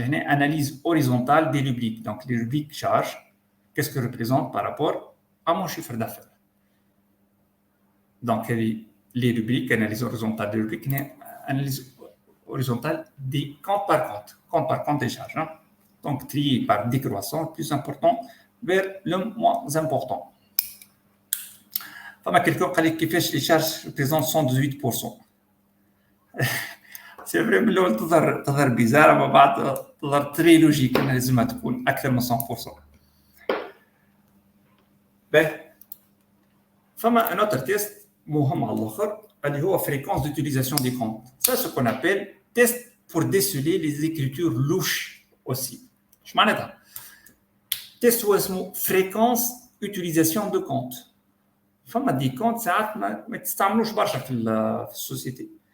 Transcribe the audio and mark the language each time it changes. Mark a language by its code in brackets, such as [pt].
[fr] Analyse horizontale des rubriques. Donc, les rubriques charges, qu'est-ce que représente par rapport à mon chiffre d'affaires? Donc, les rubriques, analyse horizontale des rubriques, analyse horizontale des compte par compte des charges. Donc, trier par décroissant, plus important, vers le moins important. [ar] فما [fr] quelqu'un [ar] قال لك كيفاش [fr] les charges représentent 118%. C'est vrai [ar] من الأول تظهر بيزار أما بعد [fr] très logique [ar] لازم تكون اكثر من 100%. باهي فما [fr] un autre test [ar] مهم على الاخر اللي هو [fr] fréquence d'utilisation des comptes. Ça ce qu'on appelle test pour déceler les écritures louches aussi. [ar] ايش معناتها؟ تيست هو اسمه [fr] fréquence utilisation de compte. [ar] فما دي كونت ساعات ما تستعملوش برشا في السوسيتي.